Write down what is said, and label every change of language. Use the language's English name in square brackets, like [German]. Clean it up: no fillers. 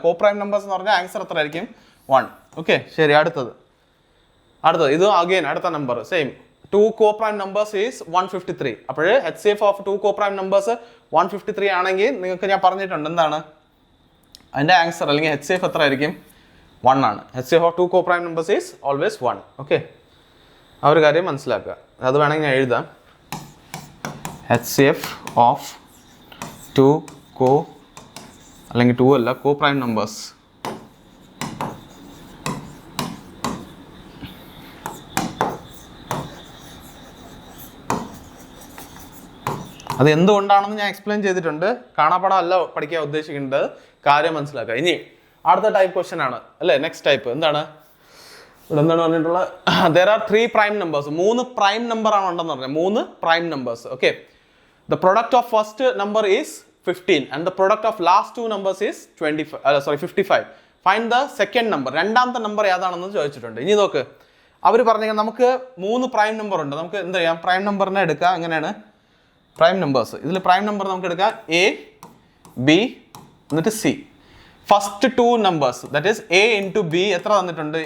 [Malayalam] കോ prime numbers എന്ന് പറഞ്ഞാൽ answer എത്ര ആയിരിക്കും? 1. ഓക്കെ, ശരി. അടുത്തത് ഇത് [English] again [Malayalam] അടുത്ത [English] Number same 2 co-prime numbers is 153. [Malayalam] അപ്പോൾ [English] HCF of 2 co-prime numbers 153 [Malayalam] ആണെങ്കിൽ നിങ്ങൾക്ക് ഞാൻ പറഞ്ഞിട്ടുണ്ട് എന്താണ് അതിൻ്റെ ആൻസർ അല്ലെങ്കിൽ HCF എത്ര ആയിരിക്കും? 1 ആണ്. [English] HCF of 2 co-prime numbers is always 1. [Malayalam] Okay, ആ ഒരു കാര്യം മനസ്സിലാക്കുക. അത് വേണമെങ്കിൽ ഞാൻ എഴുതാം. [English] HCF of 2 [Malayalam] അല്ലെങ്കിൽ 2 അല്ല co-prime numbers അത് എന്തുകൊണ്ടാണെന്ന് ഞാൻ എക്സ്പ്ലെയിൻ ചെയ്തിട്ടുണ്ട്. കാണാപ്പാടം അല്ല പഠിക്കാൻ ഉദ്ദേശിക്കേണ്ടത്, കാര്യം മനസ്സിലാക്കുക. ഇനി അടുത്ത ടൈപ്പ് ക്വസ്റ്റ്യൻ ആണ് അല്ലേ? നെക്സ്റ്റ് ടൈപ്പ് എന്താണ്? ഇവിടെ എന്താണ് പറഞ്ഞിട്ടുള്ളത്? [English] there are 3 prime numbers. [Malayalam] 3 prime number ആണ് ഉണ്ടെന്ന് പറഞ്ഞത്. 3 prime numbers. [English] Okay, the product of first number is 15 and the product of last 2 numbers is 55. Find the second number. [Malayalam] രണ്ടാമത്തെ നമ്പർ ഏതാണെന്ന് ചോദിച്ചിട്ടുണ്ട്. ഇനി നോക്ക്, അവർ പറഞ്ഞാൽ നമുക്ക് 3 പ്രൈം നമ്പർ ഉണ്ട്. നമുക്ക് എന്താ ചെയ്യാം? പ്രൈം നമ്പറിനെ എടുക്കാം. എങ്ങനെയാണ് പ്രൈം നമ്പേഴ്സ്? ഇതിൽ പ്രൈം നമ്പർ നമുക്ക് എടുക്കാം A, B എന്നിട്ട് C. [English] first 2 numbers that is A × B [Malayalam] എത്ര തന്നിട്ടുണ്ട്?